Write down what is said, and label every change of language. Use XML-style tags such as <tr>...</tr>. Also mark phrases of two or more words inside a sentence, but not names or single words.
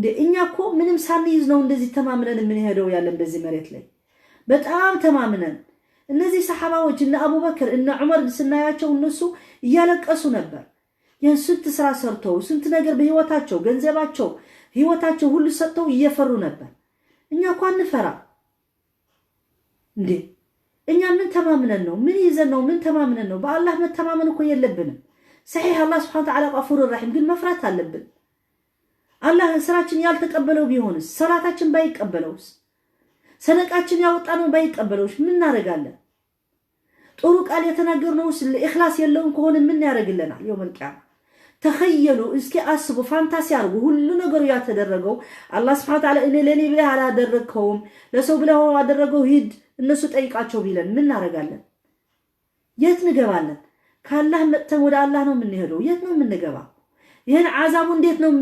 <am>እኛ እኮ ምንም ሳንይዝ ነው እንደዚህ ተማምነን ምን ሄደው ያለን በዚህ መሬት ላይ በጣም ተማምነን። እነዚህ ሰሃባዎች እና አቡበከር እና ዑመር ስናያቸው እነሱ እያለቀሱ ነበር። የስንት ስራ ሰርተው ስንት ነገር በህይወታቸው ገንዘባቸው ህይወታቸው ሁሉ ሰጥተው እየፈሩ ነበር። እኛ እኮ አንፈራ እንዴ? እኛ ምን ተማምነን ነው ምን ይዘን ነው ምን ተማምነን ነው በአላህ መተማመን እኮ የለብንም</am> <ar>صحيح الله سبحانه وتعالى غفور رحيم</ar> <am>ግን መፍራት አለብን አላህ ስራችን ያልተቀበለው ቢሆንስ ሰላታችን ባይቀበለውስ ሰደቃችን ያወጣነው ባይቀበለውስ ምን እናደርጋለን ጥሩ ቃል የተናገርነውስ ለኢኽላስ የለውም ከሆነ ምን ያደርግልናል</am> <ar>يوم القيامه تخيلوا</ar> <am>እስኪ አስቡ ፋንታሲ አርጉ ሁሉ ነገሩ ያተደረገው አላህ</am> <ar>سبحانه وتعالى</ar> <am>እኔ ለኔ ብለህ አላደረከውም ለሰው ብለህ አደረገው ሂድ እነሱ ጠይቃቸው ቢለን ምን እናደርጋለን የት እንገባለን ካላህ መጥተን ወደ አላህ ነው የምንሄደው የት ነው የምንገባው ይሄን አዛቡ እንዴት ነው</am>